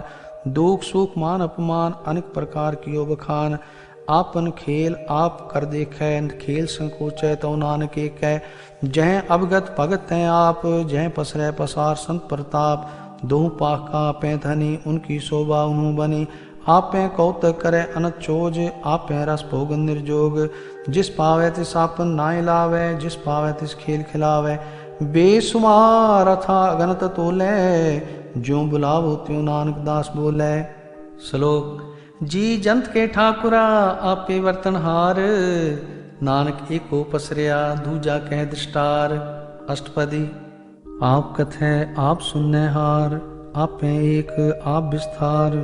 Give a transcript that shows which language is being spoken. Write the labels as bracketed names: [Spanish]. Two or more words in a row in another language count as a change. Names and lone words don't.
[Punjabi] ਦੁਖ ਸੁਖ ਮਾਨ ਅਪਮਾਨ, ਅਨੇਕ ਪ੍ਰਕਾਰ ਕੀਓ ਬਖਾਨ। ਆਪਨ ਖੇਲ ਆਪ ਕਰ ਦੇਖੇ, ਖੇਲ ਸੰਕੋਚੈ ਤੋ ਨਾਨਕ ਏਕੈ। ਜਹ ਅਵਗਤ ਭਗਤ ਹੈਂ ਆਪ, ਜਹ ਪਸਰੈ ਪਸਾਰ ਸੰਤ ਪ੍ਰਤਾਪ। ਦੋਹ ਪਾਖ ਕਾ ਆਪੇ ਧਨੀ, ਉਨਕੀ ਸੋਭਾ ਉਨ੍ਹੋਂ ਬਨੀ। ਆਪੇ ਕੌਤਕ ਕਰੇ ਅਨਤ ਚੋਜ, ਆਪੇ ਰਸ ਭੋਗਨ ਨਿਰਜੋਗ। ਜਿਸ ਪਾਵੇ ਤਿਸ ਆਪਨ ਨਾਏ ਲਾਵੇ, ਜਿਸ ਪਾਵੇ ਤਿਸ ਖੇਲ ਖਿਲਾਵੇ। ਬੇਸੁਮਾਰ ਅਥਾ ਅਗਨਤ ਤੋਲੇ, ਜਿਉਂ ਬੁਲਾਵੋ ਤਿਉਂ ਨਾਨਕ ਦਾਸ ਬੋਲੇ। श्लोक। ਜੀ ਜੰਤ ਕੇ ਠਾਕੁਰਾ ਆਪੇ ਵਰਤਨਹਾਰ, ਨਾਨਕ ਏਕੋ ਪਸਰਿਆ ਦੂਜਾ ਕਹ ਦ੍ਰਿਸ਼ਟਾਰ। अष्टपदी। ਆਪ ਕਥੈ ਆਪ ਸੁਨਨੇ ਹਾਰ, ਆਪੇ ਏਕ ਆਪ ਵਿਸਤਾਰ।